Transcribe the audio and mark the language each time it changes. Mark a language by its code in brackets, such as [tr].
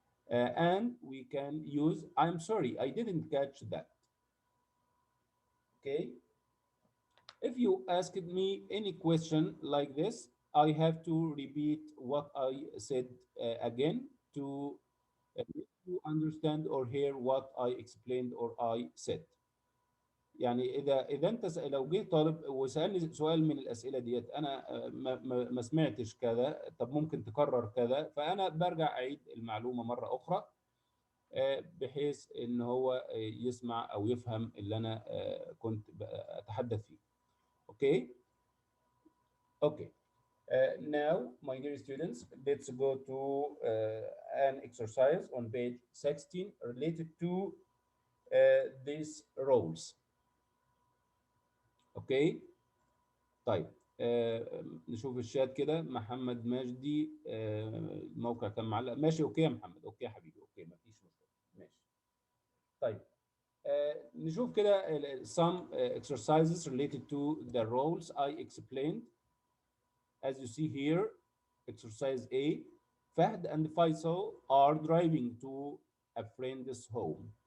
[en] And we can use, I'm sorry, I didn't catch that. Okay. If you asked me any question like this, I have to repeat what I said again to You understand or hear what I explained or I said. [ar] يعني اذا انت لو جه طالب وسالني سؤال من الاسئله ديت، انا ما سمعتش كذا، طب ممكن تكرر كذا، فانا برجع اعيد المعلومه مره اخرى بحيث ان هو يسمع او يفهم اللي انا كنت اتحدث فيه. اوكي اوكي. [en] Now, my dear students, let's go to an exercise on page 16 related to these roles. [ar] Okay. طيب نشوف الشات كده. محمد مجدي الموقع كان معلق. ماشي اوكي يا محمد. اوكي يا حبيبي. اوكي مفيش مشكله. ماشي. طيب نشوف كده [en] some exercises related to the roles I explained. As you see here, exercise A, Fahd and Faisal are driving to a friend's home.